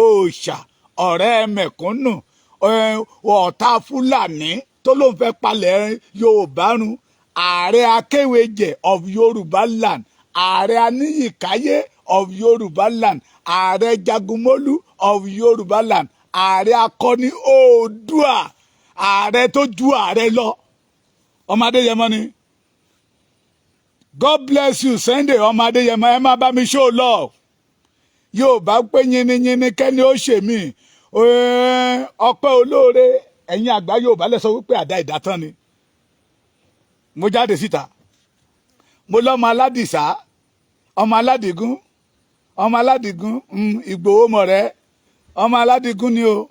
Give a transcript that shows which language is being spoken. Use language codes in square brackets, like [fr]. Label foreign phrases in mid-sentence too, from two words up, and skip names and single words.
[yo] òòṣà, ọ̀rẹ́ mẹ̀kúnnù, ọ̀tá Fúlàní tó ló ń fẹ́ palẹ̀ Yorùbá run, ààrẹ akéwèjẹ [en] of Yorùbá land, [yo] ààrẹ aníyìkáyé [en] of Yorùbá land, [yo] ààrẹ jagunmólú [en] of Yorùbá land, [yo] ààrẹ akọni Oòduà, ààrẹ tó ju ààrẹ lọ. Ọmọ Adéyẹmọ ni. [en] God bless you [yo] Sunday ọmọ Adéyẹmọ, ẹ má bá mi [en] show love. [yo] Yorùbá pé yínníyínní kẹ́ni ó ṣe mí. Ọpẹ́ olóore, ẹ̀yin àgbà Yorùbá lẹ sọ wípé àdá ìdátán ni. Mo jáde síta, mo lọ́mọ Aládìsá, ọmọ Aládìgún, ọmọ Aládìgún, Ìgbòho mọ̀rẹ́, ọmọ Aládìgún ni o.